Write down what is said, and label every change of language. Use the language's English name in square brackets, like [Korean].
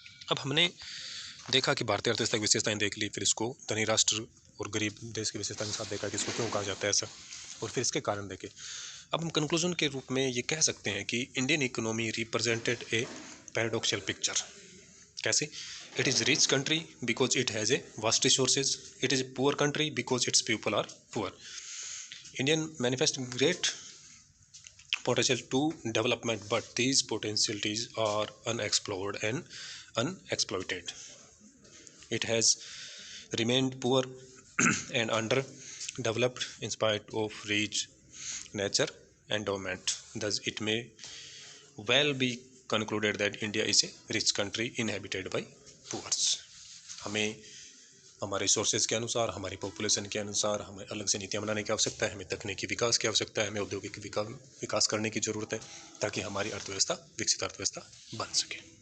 [Hindi] अब हमने देखा कि भारतीय अर्थव्यवस्था की विशेषताएं देख ली, फिर इसको धनी राष्ट्र और गरीब देश की विशेषता के साथ देखा कि इसको क्यों कहा जाता है ऐसा, और फिर इसके कारण देखे। अब हम कंक्लूजन के रूप में ये कह सकते हैं कि [English] Indian economy represented a paradoxical picture. [Hindi] कैसे? [English] It is rich country because it has a vast resources, it is a poor country because its people are poor. Indian manifest great potential to development, but these potentialities are unexplored and unexploited. It has remained poor and underdeveloped in spite of rich nature endowment. Thus, it may well be concluded that India is a rich country inhabited by poor. [Hindi] हमें हमारे resources के अनुसार, हमारी population के अनुसार हमें अलग से नीतियाँ बनाने की आवश्यकता है, हमें तकनीकी विकास की आवश्यकता है, हमें औद्योगिक विकास करने की ज़रूरत है, ताकि हमारी अर्थव्यवस्था विकसित अर्थव्यवस्था बन सके।